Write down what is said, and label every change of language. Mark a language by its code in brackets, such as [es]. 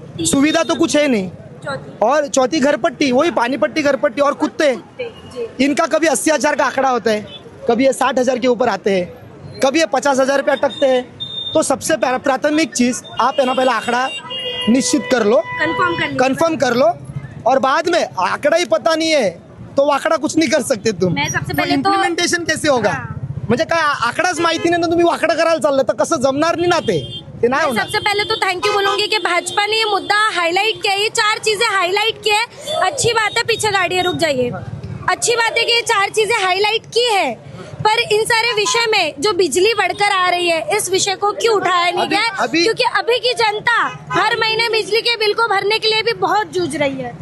[hi] सुविधा तो कुछ है नहीं, और चौथी घरपट्टी, वही पानी पट्टी घरपट्टी और कुत्ते, इनका कभी 80,000 का आंकड़ा होता है, कभी ये 60,000 के ऊपर आते हैं, कभी ये 50,000 पे अटकते हैं। तो सबसे प्राथमिक चीज आप है ना, पहला आंकड़ा निश्चित कर लो, कंफर्म कर लो, और बाद में आंकड़ा ही पता नहीं है तो वो आंकड़ा कुछ नहीं कर सकते तुम। मैं सबसे पहले तो इम्प्लिमेंटेशन कैसे होगा, [mr] म्हणजे काय आकडाच माहिती नाही ना, तुम्ही वाकडा करायला चाललं तर कसं जमणार नाही ना ते नाही [hi] मैं [mr] होणार। [hi] सबसे पहले तो थैंक यू बोलूंगी कि भाजपा ने ये मुद्दा हाईलाइट किया, ये 4 चीजें हाईलाइट की है। अच्छी बात है, पीछे गाड़ियां रुक जाइए, अच्छी बात है कि ये 4 चीजें हाईलाइट की है, पर इन सारे विषय में जो बिजली बढ़कर आ रही है, इस विषय को क्यों उठाया नहीं गया? क्योंकि अभी की जनता हर महीने बिजली के बिल को भरने के लिए भी बहुत जूझ रही है।